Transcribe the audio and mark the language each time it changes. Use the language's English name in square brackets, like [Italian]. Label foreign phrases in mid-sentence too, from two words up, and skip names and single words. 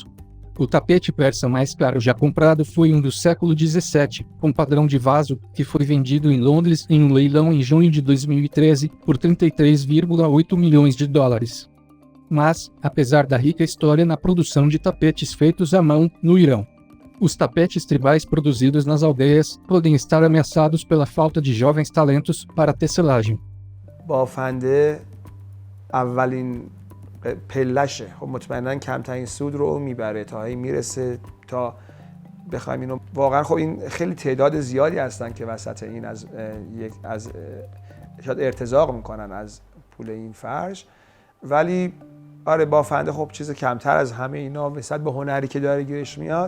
[Portuguese] O tapete persa mais caro já comprado foi um do século XVII, com padrão de vaso, que foi vendido em Londres em um leilão em junho de 2013 por 33,8 milhões de dólares. Mas, apesar da rica história na produção de tapetes feitos à mão, no Irão, os tapetes tribais produzidos nas aldeias podem estar ameaçados pela falta de jovens talentos para a tecelagem. [Persian] بافنده اولین پلشه، خب مطمئنا کمترین سود رو میبره تا میرسه تا بخوایم اینو واقعا. خب این خیلی تعداد زیادی هستن که وسط این از شاید ارتزاق میکنن از پول این فرش، ولی آره بافنده خب چیز کمتر از همه اینا نسبت به هنری که داره گیرش میاد.